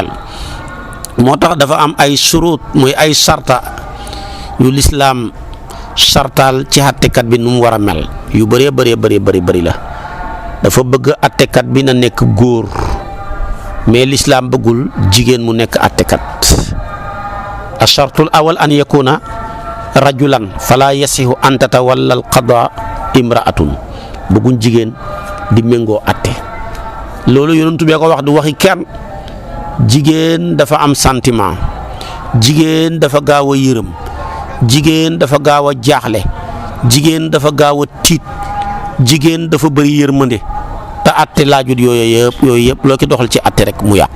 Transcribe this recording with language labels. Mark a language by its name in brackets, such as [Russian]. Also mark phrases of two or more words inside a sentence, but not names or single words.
[Wolof] moo tax dafa am ay surut, muy ay sarta yu lislaam sartaal ci attekat bi nu mu war a mel, yu bëree bëri la. dafa bëgg attekat bi na nekk góor, mais lislaam bëggul jigéen mu nekk attekat. [Arabic] الشرط الأول أن يكون رجلا فلا يصح أن تتولى القضاء امرأة, [Wolof] bëgguñ jigéen di méngoo atte. loolu yonent bi ko wax du waxi kenn. jigéen dafa am sentiment, jigéen dafa gaaw a yërëm, jigéen dafa gaaw a jaaxle, jigéen dafa gaaw a tiit, jigéen dafa bëri yërmande, te atte laajut yooyu yëpp loo ki doxal ci atte rek mu yàqu.